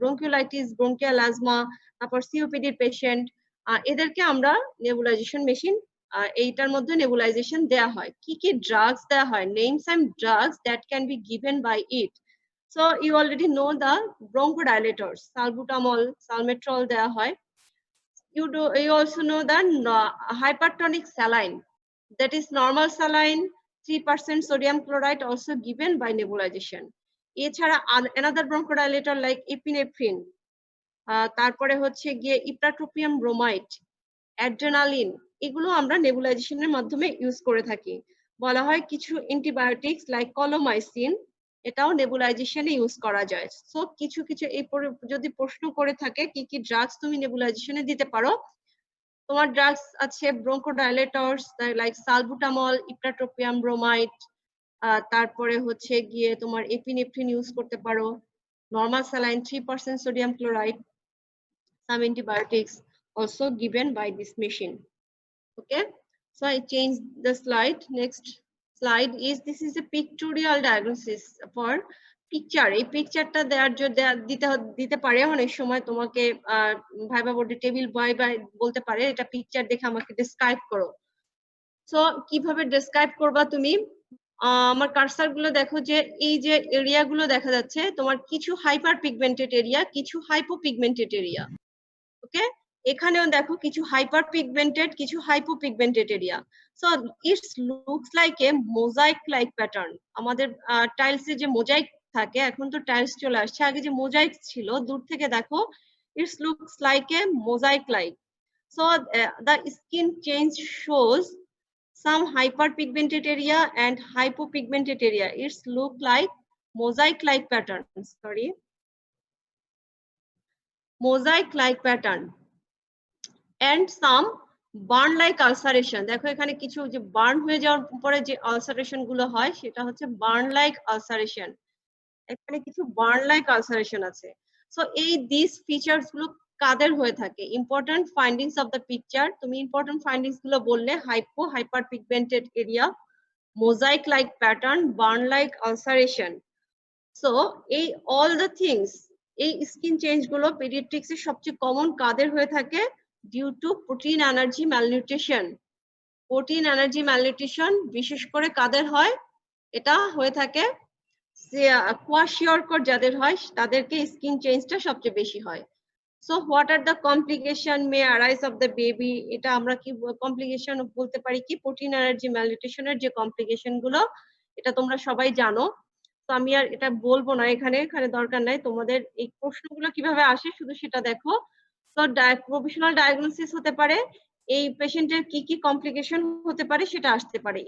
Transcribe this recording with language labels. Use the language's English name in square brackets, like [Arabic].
[Bangla] Bronchiolitis, bronchial asthma, তারপর সিওপিডির patient, এদেরকে আমরা নেবুলাইজেশন মেশিন, এইটার মধ্যে নেবুলাইজেশন দেয়া হয়। কি কি ড্রাগস দেয়া হয়? [English] Names some drugs that can be given by it. So you already know the bronchodilators, salbutamol, salmeterol [Bangla] দেয়া হয়। [English] You also know the hypertonic saline, that is normal saline, 3% sodium chloride, also given by nebulization. [Bangla] এছাড়া [English] another bronchodilator like epinephrine, [Bangla] তারপরে হচ্ছে গিয়ে ipratropium bromide, adrenaline, এগুলো আমরা নেবুলাইজেশনের মাধ্যমে use করে থাকি। বলা হয় কিছু অ্যান্টিবায়োটিক্স লাইক কলোমাইসিন, এটাও নেবুলাইজেশনে ইউজ করা যায়। সো কিছু কিছু এই যদি প্রশ্ন করে থাকে কি কি ড্রাগস তুমি নেবুলাইজেশনে দিতে পারো, তোমার ড্রাগস আছে ব্রঙ্কোডাইলেটরস লাইক সালবুটামল, ইপ্রাট্রোপিয়াম ব্রোমাইড, তারপরে হচ্ছে গিয়ে তোমার এপিনেফ্রিন ইউজ করতে পারো, normal saline, 3% sodium chloride, [English] some antibiotics also given by this machine. Okay, so I changed the slide. Next slide is, this is a pictorial diagnosis for picture. [Bangla] এই পিকচারটা দেওয়ার জন্য দিতে পারে অনেক সময় তোমাকে, ভাইবা বোর্ডে টেবিল বয় বা বলতে পারে এটা পিকচার দেখে আমাকে ডেসক্রাইব করো। সো কিভাবে ডেসক্রাইব করবা তুমি? আমার কার্সার গুলো দেখো, যে এই যে এরিয়া গুলো দেখা যাচ্ছে, তোমার কিছু হাইপার পিগমেন্টেড এরিয়া, কিছু হাইপো পিগমেন্টেড এরিয়া। ওকে, এখানেও দেখো কিছু হাইপার পিগমেন্টেড, কিছু hypo pigmented area. [English] So its looks like a mosaic like pattern. [Bangla] আমাদের টাইলসে যে মোজাইক থাকে, এখন তো টাইলস চলে আসছে, আগে যে মোজাইক ছিল, দূর থেকে দেখো it's looks like a mosaic like. So [English] the skin change shows some hyperpigmented area and hypopigmented area. It's look like mosaic like pattern, sorry, mosaic like pattern, and some burn like ulceration. [Bangla] দেখো এখানে কিছু যে burn হয়ে যাওয়ার পরে যে ulceration গুলো হয়, সেটা হচ্ছে বার্ন লাইক আলসারেশন। এখানে কিছু বার্ন লাইক আলসারেশন আছে। [English] so এই this features [Bangla] গুলো কাদের হয়ে থাকে? [English] Important findings of the picture, তুমি important findings গুলো বললে, hyperpigmented area, mosaic like pattern, burn like ulceration. [Bangla] So এই অল দ্য থিংস, এই স্কিন চেঞ্জ গুলো পেডিয়াট্রিক্স এর সবচেয়ে কমন কাদের হয়ে থাকে? [English] Due to protein energy malnutrition. Protein energy malnutrition [Bangla] বিশেষ করে কাদের হয়? এটা হয়ে থাকে কোয়াশিয়রকর যাদের হয়, তাদেরকে স্কিন চেঞ্জটা সবচেয়ে বেশি হয়। [English] So what are the complication may arise of the baby? [Bangla] এটা আমরা কি কমপ্লিকেশন বলতে পারি কি প্রোটিন অ্যালার্জি ম্যালনিউট্রিশনের যে কমপ্লিকেশন গুলো এটা তোমরা সবাই জানো। তো আমি আর এটা বলবো না, এখানে দরকার নাই। তোমাদের এই প্রশ্নগুলো কিভাবে আসে শুধু সেটা দেখো। তো প্রভিশনাল ডায়াগনোসিস হতে পারে, এই পেশেন্টের কি কি কমপ্লিকেশন হতে পারে সেটা আসতে পারে।